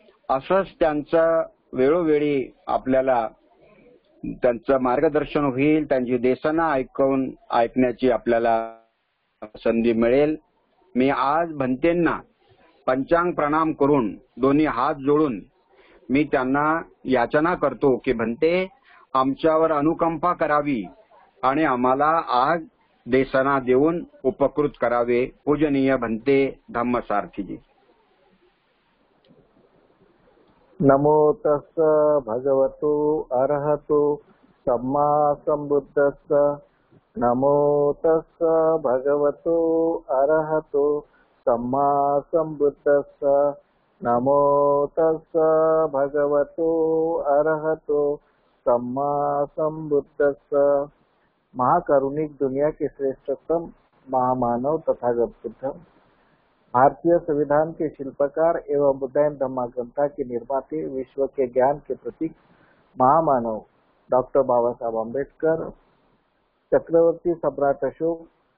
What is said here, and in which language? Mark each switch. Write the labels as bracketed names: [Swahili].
[Marathi] असंच त्यांचं वेळोवेळी आपल्याला त्यांचं मार्गदर्शन होईल, त्यांची देसना ऐकण्याची आपल्याला संधी मिळेल. मी आज भंतेंना पंचांग प्रणाम करून दोन्ही हात जोडून मी त्यांना याचना करतो की भंते, आमच्यावर अनुकंपा करावी आणि आम्हाला आज देसना देऊन उपकृत करावे. पूजनीय भंते धम्मसारथीजी. [Pali] नमो तस्स भगवतो अरहतो सम्मा संबुद्धस्स. नमो तस्स भगवतो अरहतो सम्मा संबुद्धस्स. नमो तस्स भगवतो अरहतो सम्मा संबुद्धस्स. [Hindi] महाकरुणिक दुनिया के श्रेष्ठतम महामानव तथागत बुद्ध, भारतीय संविधान के शिल्पकार एवं उदयन धम्मा ग्रंथा के निर्माते, विश्व के ज्ञान के प्रतीक महामानव डॉक्टर बाबा साहब अम्बेडकर, चक्रवर्ती सम्राट अशोक,